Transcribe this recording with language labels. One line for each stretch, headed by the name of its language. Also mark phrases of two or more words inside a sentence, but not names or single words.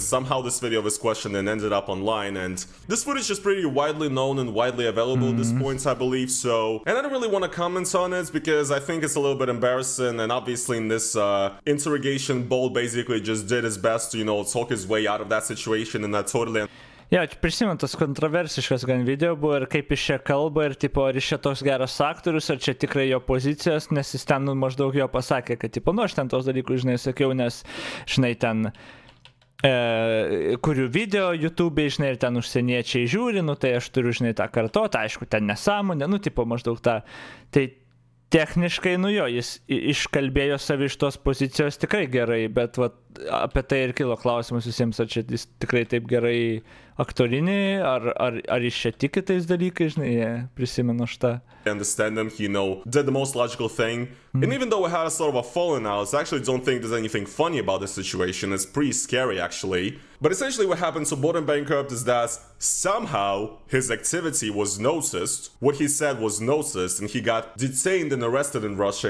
English: Somehow this video was questioned and ended up online, and this footage is pretty widely known and widely available at this point, I believe, so... And I don't really want to comment on it because I think it's a little bit embarrassing, and obviously in this interrogation, Bold basically just did his best to, talk his way out of that situation, and that totally...
Lithuanian: Ja, prisimenu, tas kontroversiškas gan video buvo ir kaip iš čia kalba ir tipo, ar iš čia toks geras aktorius, ar čia tikrai jo pozicijos, nes jis ten maždaug jo pasakė, kad tipo, aš ten tos dalykus, sakiau, nes, ten kuriu video YouTube'e, ir ten užsieniečiai žiūri, tai aš turiu, tą kartotą, aišku, ten nesąmonė, tipo, maždaug tą, tai techniškai, jis iškalbėjo savi iš tos pozicijos tikrai gerai, bet apie tai ir kilo klausimas visiems, ar čia jis tikrai taip gerai aktorinį, ar jis čia tiki tais dalykais, prisimenu šitą.
English: I understand him, he, did the most logical thing. And even though we had a sort of a falling out, I actually don't think there's anything funny about this situation. It's pretty scary, actually. But essentially what happened to Bold and Bankrupt is that somehow his activity was noticed, what he said was noticed, and he got detained and arrested in Russia.